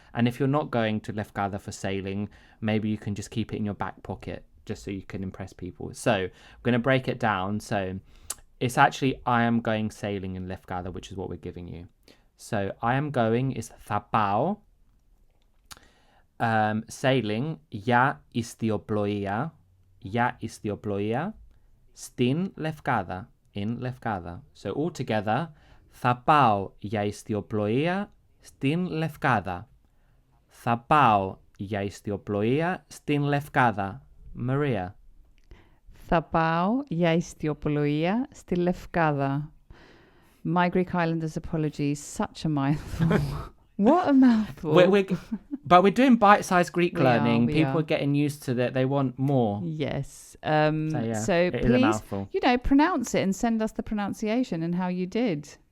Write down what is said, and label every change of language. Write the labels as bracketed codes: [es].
[en] And if you're not going to Lefkada for sailing, maybe you can just keep it in your back pocket just so you can impress people. So I'm going to break it down. So it's actually I am going sailing in Lefkada, which is what we're giving you. So I am going is [el] θα πάω. [en] Sailing [el] για ιστιοπλοΐα. Για ιστιοπλοΐα στην Λευκάδα. [en] In Lefkada. So all together, [el] θα πάω για ιστιοπλοΐα στην Λευκάδα. Θα πάω για ιστιοπλοΐα στην Λευκάδα. Maria. Θα πάω για ιστιοπλοΐα στη Λευκάδα. [en] My Greek Islanders apologies, such a mouthful. What a mouthful. But we're doing bite-sized Greek learning. We People are are getting used to that. They want more. Yes. So please, pronounce it and send us the pronunciation and how you did.